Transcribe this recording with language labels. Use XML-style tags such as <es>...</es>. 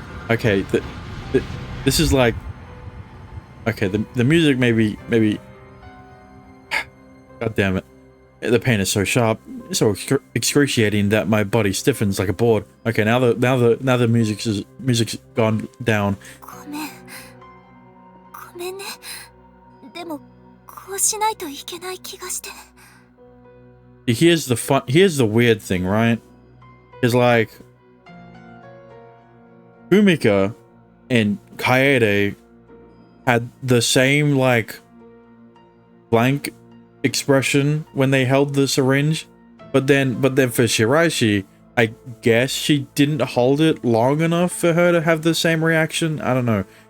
<en>Okay, this is like... Okay, the music maybe... God damn it. The pain is so sharp, so excruciating that my body stiffens like a board. Okay, now the music's gone down.</en> <ja>ごめん。ごめんね。でもこうしないといけない気がして。</ja> <en>Here's the weird thing, right? Is like... Fumika and Kaede had the same, like, blank expression when they held the syringe, but then for Shiraishi, I guess she didn't hold it long enough for her to have the same reaction. I don't know.</en>